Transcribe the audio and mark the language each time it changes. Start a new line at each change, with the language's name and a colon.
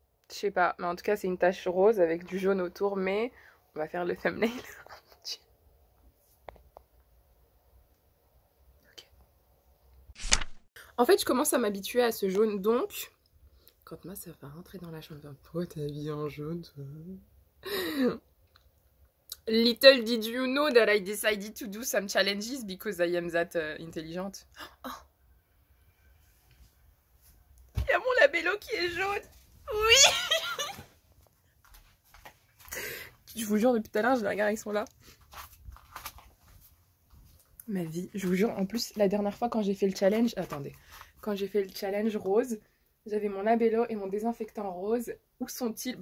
French: Je sais pas, mais en tout cas c'est une tache rose avec du jaune autour, mais on va faire le thumbnail. Okay. En fait, je commence à m'habituer à ce jaune, donc... Quand moi ça va rentrer dans la chambre, pourquoi t'es habillée en jaune, toi?
English: Little did you know that I decided to do some challenges because I am that intelligente. Oh.
French: Il y a mon labello qui est jaune. Oui. Je vous jure, depuis tout à l'heure, je les regarde, ils sont là. Ma vie, je vous jure. En plus, la dernière fois, quand j'ai fait le challenge... Attendez. Quand j'ai fait le challenge rose, j'avais mon labello et mon désinfectant rose. Où sont-ils?